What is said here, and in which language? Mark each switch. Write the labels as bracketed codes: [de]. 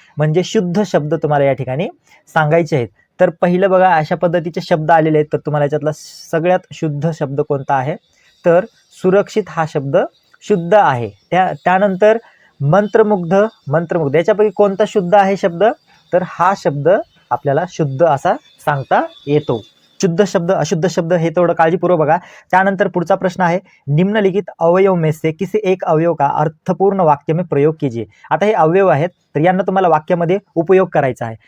[mr] म्हणजे शुद्ध शब्द तुम्हाला या ठिकाणी सांगायचे आहेत. तर पहिलं बघा, अशा पद्धतीचे शब्द आलेले आहेत. तर तुम्हाला याच्यातला सगळ्यात शुद्ध शब्द कोणता आहे, तर सुरक्षित हा शब्द शुद्ध आहे. त्यानंतर मंत्रमुग्ध याच्यापैकी कोणता शुद्ध आहे शब्द, तर हा शब्द आपल्याला शुद्ध असा सांगता येतो. शुद्ध शब्द अशुद्ध शब्द हे थोडं काळजीपूर्वक बघा. त्यानंतर पुढचा प्रश्न आहे, [hi] निम्नलिखित अवयव में से किसी एक अवयव का अर्थपूर्ण वाक्य में प्रयोग कीजिए. [mr] आता हे अवयव आहेत, तर यांना तुम्हाला वाक्यामध्ये उपयोग करायचा आहे.